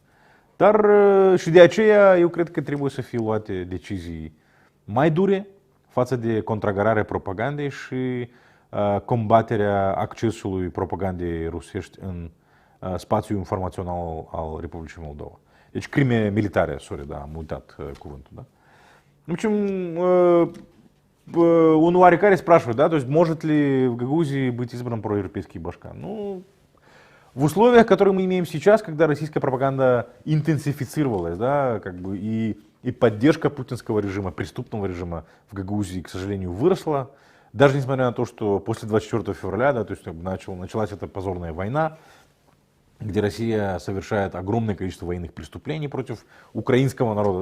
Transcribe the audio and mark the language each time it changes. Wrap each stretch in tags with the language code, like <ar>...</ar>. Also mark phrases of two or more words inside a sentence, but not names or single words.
<ro>Dar și de aceea eu cred că trebuie să fie luate decizii mai dure, față de contragararea propagandei și combaterea accesului propagandei rusești în spațiul informațional al Republicii Moldova. Deci crime militare, sorry, da, am uitat cuvântul,</ro> <ru>да. В общем, он оарекаре спрашивает, да, то есть может ли в Гагаузии быть избран проевропейский башка? Ну, в условиях, которые мы имеем сейчас, когда российская пропаганда интенсифицировалась, да, как бы и поддержка путинского режима, преступного режима в Гагаузии, к сожалению, выросла, даже несмотря на то, что после 24 февраля, да, то есть началась эта позорная война, где Россия совершает огромное количество военных преступлений против украинского народа.</ru>